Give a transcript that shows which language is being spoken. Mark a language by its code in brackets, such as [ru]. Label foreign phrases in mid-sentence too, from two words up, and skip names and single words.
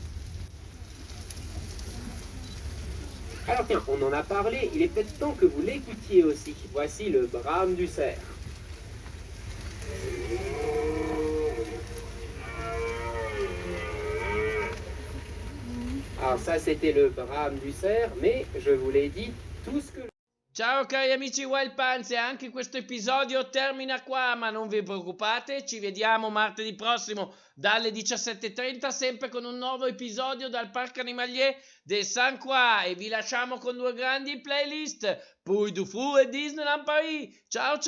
[fr] Alors tiens, on en a parlé, il est peut-être temps que vous l'écoutiez aussi. Voici le brame du cerf. Alors ça, c'était le brame du cerf, mais je vous l'ai dit, tout ce que... [it] Ciao cari amici Wild Panze, anche questo episodio termina qua, ma non vi preoccupate, ci vediamo martedì prossimo dalle 17:30 sempre con un nuovo episodio dal Parc Animalier de Sainte-Croix e vi lasciamo con due grandi playlist, Puy du Fou e Disneyland Paris.